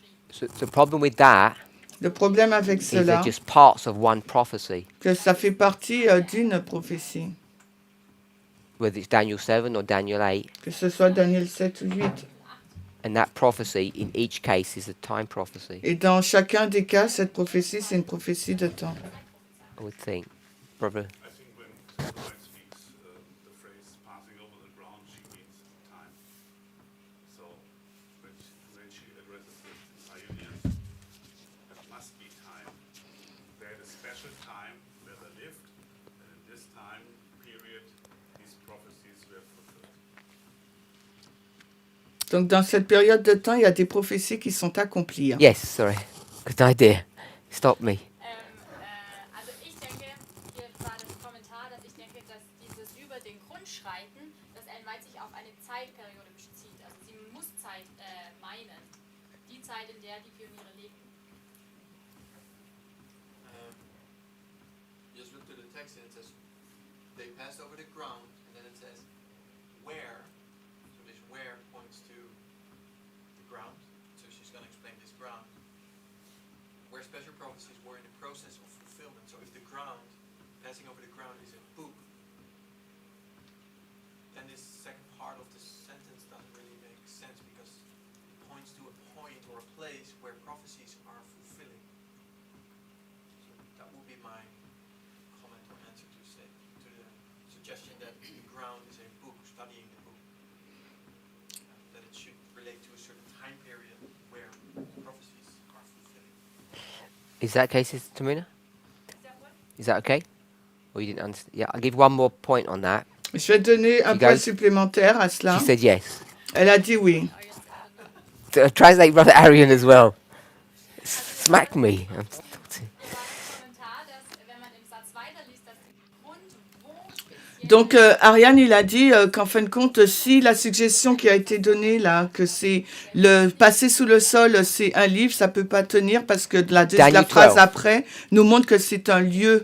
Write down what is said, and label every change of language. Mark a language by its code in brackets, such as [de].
[en] So the problem with that [fr] Le problème avec [en] is [fr] cela, [en] they're just parts of one prophecy, [fr] que ça fait partie d'une prophétie, [en] whether it's Daniel 7 or Daniel 8. [fr] que ce soit Daniel 7 ou 8. [en] And that prophecy, in each case, is a time prophecy, [fr] Et dans chacun des cas, cette prophétie, c'est une prophétie de temps. [en] I would think. Brother, I think when Mike speaks the phrase passing over the ground, she means time. So when she addresses the pioneers, it must be time. They had a special time where they lived, and in this time period, these prophecies were fulfilled. [fr] Donc dans cette période de temps, il y a des prophéties qui sont accomplies. [en] yes, sorry, good idea. Stop me. [de] Also ich denke, hier war das Kommentar, dass ich denke, dass dieses über den Grund schreiten, dass Ellen White sich auf eine Zeitperiode bezieht. Also sie muss Zeit meinen. Die Zeit, in der die Pioniere lebten. [en] Just look to the text and it says, they passed over the ground, and then it says, where. So this where points to the ground. So she's going to explain this ground. Where special prophecies were in the process of fulfillment. So if the ground, passing over the ground is a book, then this second part of the sentence doesn't really make sense because it points to a point or a place where prophecies are fulfilling. So that would be my comment or answer to the suggestion that the ground is a book, studying the book. That it should relate to a certain time period where prophecies are fulfilling. Is that okay, Sister Tamina? Is that what? Is that okay? Or you didn't understand? Yeah, I'll give one more point on that. [fr] Je vais donner un [en] You guys- [fr] supplémentaire à cela. [en] She said yes. [fr] Elle a dit oui. [en] Translate Brother Arian as well. Smack me. [de] Hier war das Kommentar, dass wenn man im Satz weiterliest, dass der Grund, wo speziell [fr] Donc Ariane, il a dit qu'en fin de compte, si la suggestion qui a été donnée là, que c'est le passer sous le sol, c'est un livre, ça peut pas tenir parce que la [en] Daniel [fr] phrase [en] 12. [fr] après nous montre que c'est un lieu.